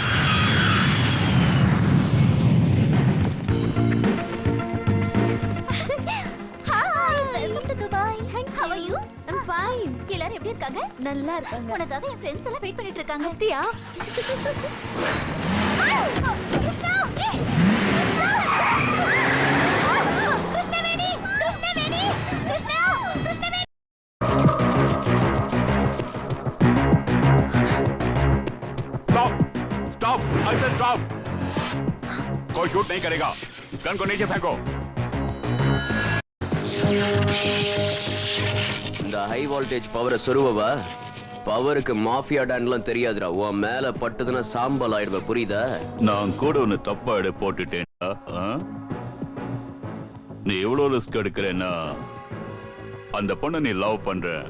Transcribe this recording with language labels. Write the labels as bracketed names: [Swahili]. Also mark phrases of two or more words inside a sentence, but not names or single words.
[Tamil] எல்லாரும் எப்படி இருக்காங்க? நல்லா இருக்காங்க. உனக்காக என் ஃப்ரெண்ட்ஸ் எல்லாம் வெயிட் பண்ணிட்டு இருக்காங்க. அப்படியா? கிருஷ்ணவேணி, கிருஷ்ணவேணி, கிருஷ்ணா, கிருஷ்ணவேணி. [English] stop stop I said stop [Hindi] कोई शूट नहीं करेगा गन को नीचे फेंको [Tamil] இந்த [English] high voltage [Tamil] பவரை சொருவவா பவருக்கு [English] mafia don [Tamil] தெரியாதுடா. உன் மேல பட்டதுன்னா சாம்பல் ஆயிடுவ, புரியுதா? நான் கூட ஒன்னு தப்பா எடை போட்டுட்டேன்டா. நீ எவ்வளவு ரிஸ்க் எடுக்கிறேன்னா அந்த பொண்ணை நீ லவ் பண்ற.